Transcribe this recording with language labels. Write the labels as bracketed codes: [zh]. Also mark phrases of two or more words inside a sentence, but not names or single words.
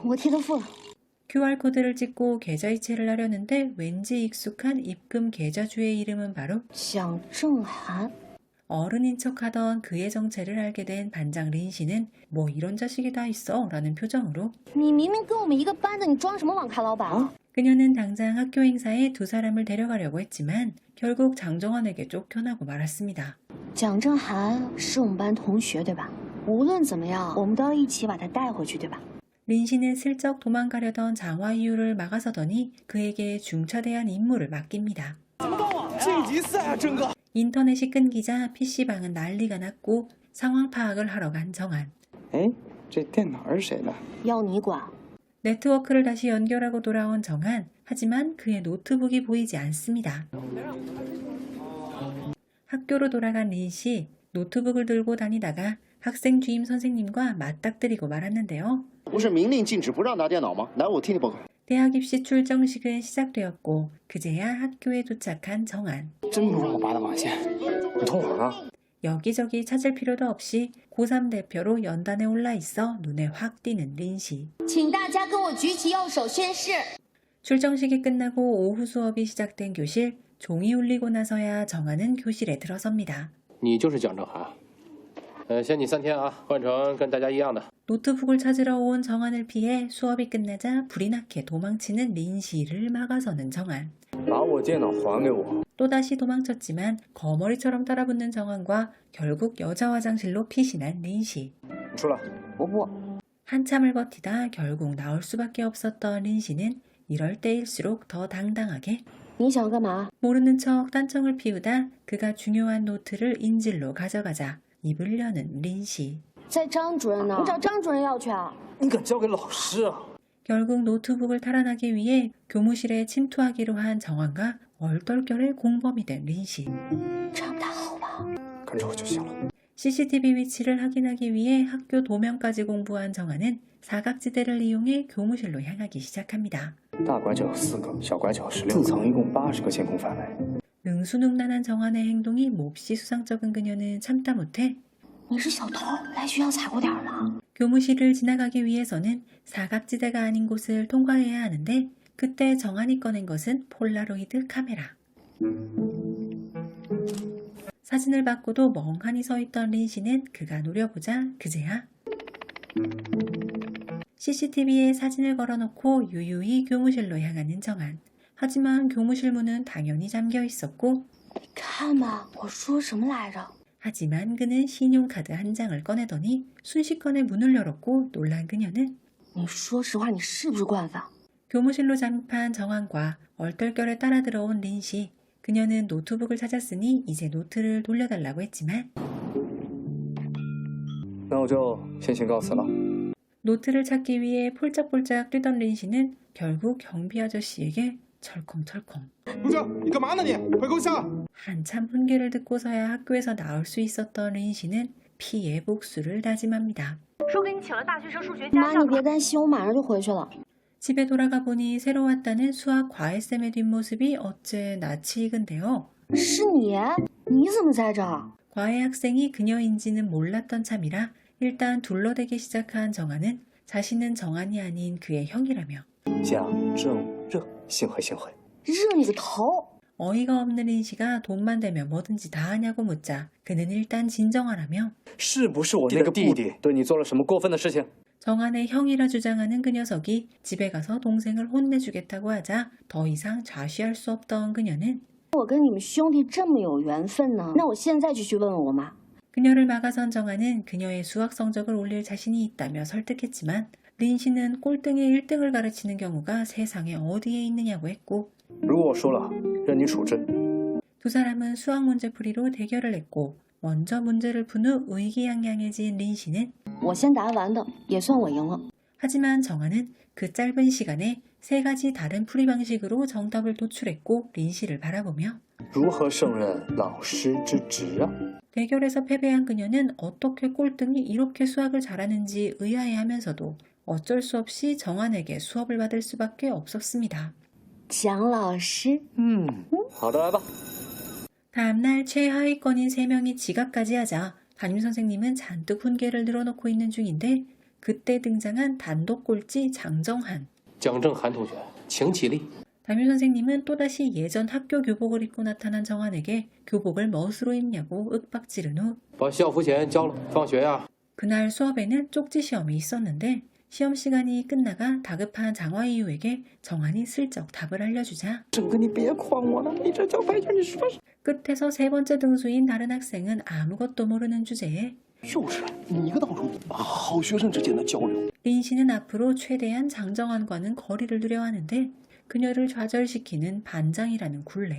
[ko] QR코드를 찍고 계좌이체를 하려는데 왠지 익숙한 입금 계좌주의 이름은 바로 어른인 척하던 그의 정체를 알게 된 반장 린 씨는 뭐 이런 자식이 다 있어 라는 표정으로 그녀는 당장 학교 행사에 두 사람을 데려가려고 했지만 결국 장정환에게 쫓겨나고 말았습니다. 린 씨는 슬쩍 도망가려던 장화이유를 막아서더니 그에게 중차대한 임무를 맡깁니다. [zh] 晋级赛啊，真哥！ [ko] 인터넷이 끊기자 PC방은 난리가 났고 상황 파악을 하러 간 정한. [zh] 哎，这电脑是谁的？要你管。 [ko] 네트워크를 다시 연결하고 돌아온 정한. 하지만 그의 노트북이 보이지 않습니다. 학교로 돌아간 린 씨. 노트북을 들고 다니다가 학생 주임 선생님과 맞닥뜨리고 말았는데요. [zh] 不是明令禁止不让拿电脑吗？来，我替你报告。 [ko] 대학 입시 출정식은 시작되었고 그제야 학교에 도착한 정한. [zh] 真不让我拔的网线，你通网啊？ [ko] 여기저기 찾을 필요도 없이 고3 대표로 연단에 올라 있어 눈에 확 띄는 린 씨. [zh] 请大家跟我举起右手宣誓。 [ko] 출정식이 끝나고 오후 수업이 시작된 교실. 종이 울리고 나서야 정한은 교실에 들어섭니다. [zh] 你就是蒋正涵。限你3天啊，换成跟大家一样的。 [ko] 노트북을 찾으러 온 정한을 피해 수업이 끝나자 불이 나게 도망치는 린 씨를 막아서는 정한. [zh] 把我电脑还给我！ [ko] 또다시 도망쳤지만 거머리처럼 따라붙는 정한과 결국 여자 화장실로 피신한 린 씨. [zh] 你出来！我不。 [ko] 한참을 버티다 결국 나올 수밖에 없었던 린 씨는 이럴 때일수록 더 당당하게 [zh] 你想干嘛？ [ko] 모르는 척 딴청을 피우다 그가 중요한 노트를 인질로 가져가자 입을 여는 린 씨. [zh] 在张主任呢？你找张主任要去啊？你敢交给老师啊？ [ko] 결국 노트북을 탈환하기 위해 교무실에 침투하기로 한 정한과 얼떨결에 공범이 된 린 씨. [zh] 这样不太好吧？跟着我就行了。 [ko] CCTV 위치를 확인하기 위해 학교 도면까지 공부한 정한은 사각지대를 이용해 교무실로 향하기 시작합니다. [zh] 大拐角有4个，小拐角16个，自层一共80个监控范围。 [ko] 능수능란한 정한의 행동이 몹시 수상쩍은 그녀는 참다 못해 [zh] 你是小偷，来学校踩过点儿吗？ [ko] 교무실을 지나가기 위해서는 사각지대가 아닌 곳을 통과해야 하는데 그때 정한이 꺼낸 것은 폴라로이드 카메라. 사진을 받고도 멍하니 서 있던 린 씨는 그가 노려보자 그제야 CCTV에 사진을 걸어놓고 유유히 교무실로 향하는 정한. 하지만 교무실 문은 당연히 잠겨 있었고 [zh] 你看吧，我说什么来着？ [ko] 하지만 그는 신용카드 한 장을 꺼내더니 순식간에 문을 열었고 놀란 그녀는 [zh] 你说实话，你是不是惯犯？ [ko] 교무실로 잠입한 정한과 얼떨결에 따라 들어온 린 씨. 그녀는 노트북을 찾았으니 이제 노트를 돌려달라고 했지만 [zh] 那我就先行告辞了。 [ko] 노트를 찾기 위해 폴짝폴짝 뛰던 린 씨는 결국 경비 아저씨에게 철컹철컹. [zh] 不是，你干嘛呢你？快给我下！ [ko] 한참 훈계를 듣고서야 학교에서 나올 수 있었던 린 씨는 피해 복수를 다짐합니다. [zh] 说给你请了大学生数学妈，家。你别担心，我马上就回去了。 [ko] 집에 돌아가 보니 새로 왔다는 수학 과외쌤의 뒷모습이 어째 낯이 익은데요. [zh] 是你？你怎么在这儿？ [ko] 과외 학생이 그녀인지는 몰랐던 참이라 일단 둘러대기 시작한 정한은 자신은 정한이 아닌 그의 형이라며 [zh] 蒋正热，幸会幸会。热你个头！ [ko] 어이가 없는 린 씨가 돈만 되면 뭐든지 다 하냐고 묻자 그는 일단 진정하라며 [zh] 是不是我那个弟弟对你做了什么过分的事情？ [ko] 정한의 형이라 주장하는 그 녀석이 집에 가서 동생을 혼내주겠다고 하자 더 이상 좌시할 수 없던 그녀는 [zh] 我跟你们兄弟这么有缘分呢，那我现在就去问问我妈。 [ko] 그녀를 막아선 정한은 그녀의 수학 성적을 올릴 자신이 있다며 설득했지만 린 씨는 꼴등의 1등을 가르치는 경우가 세상에 어디에 있느냐고 했고 [zh] 如果我输了，任你处置。 [ko] 두 사람은 수학 문제풀이로 대결을 했고 먼저 문제를 푼 후 의기양양해진 린 씨는 [zh] 我先答完的，也算我赢了。 [ko] 하지만 정한은 그 짧은 시간에 3가지 다른 풀이 방식으로 정답을 도출했고 린 씨를 바라보며 [zh] 如何胜任老师之职啊？ [ko] 대결에서 패배한 그녀는 어떻게 꼴등이 이렇게 수학을 잘하는지 의아해하면서도 어쩔 수 없이 정한에게 수업을 받을 수밖에 없었습니다. [zh] 蒋老师，好的，来吧。 [ko] 다음날 최하위권인 3명이 지각까지 하자 담임선생님은 잔뜩 훈계를 늘어놓고 있는 중인데 그때 등장한 단독 꼴찌 장정한. [zh] 蒋正涵同学，请起立。 [ko] 담임선생님은 또다시 예전 학교 교복을 입고 나타난 정한에게 교복을 멋으로 입냐고 윽박지른 후 [zh] 把校服钱交了，放学呀。 [ko] 그날 수업에는 쪽지 시험이 있었는데 시험 시간이 끝나가 다급한 장화이유에게 정한이 슬쩍 답을 알려주자 [zh] 整个你别诓我了，你这叫白卷，你说是？ [ko] 끝에서 3번째 등수인 다른 학생은 아무것도 모르는 주제에 [zh] 就是你一个到处好学生之间的交流。 [ko] 린 씨는 앞으로 최대한 장정한과는 거리를 두려 하는데 그녀를 좌절시키는 반장이라는 굴레.